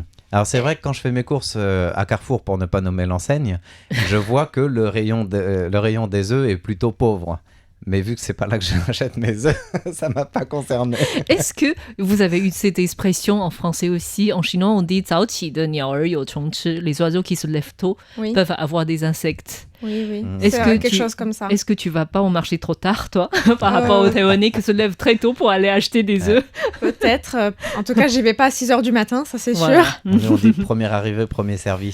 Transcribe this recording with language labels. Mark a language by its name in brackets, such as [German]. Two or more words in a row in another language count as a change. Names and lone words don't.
[French] Alors c'est vrai que quand je fais mes courses à Carrefour, pour ne pas nommer l'enseigne, je vois que le rayon des œufs est plutôt pauvre. Mais vu que c'est pas là que j'achète mes œufs, ça m'a pas concerné. Est-ce que vous avez eu cette expression en français aussi? En chinois, on dit [Chinese] 早起的鸟儿有虫吃. [French] Les oiseaux qui se lèvent tôt Oui, peuvent avoir des insectes. oui. Mm. Est-ce C'est que quelque tu- chose comme ça. Est-ce que tu vas pas au marché trop tard, toi, par rapport aux Taïwanais qui se lèvent très tôt pour aller acheter des Ouais. œufs? Peut-être. En tout cas, j'y vais pas à 6 h du matin, ça c'est Voilà. sûr. Nous, on dit premier arrivé, premier servi.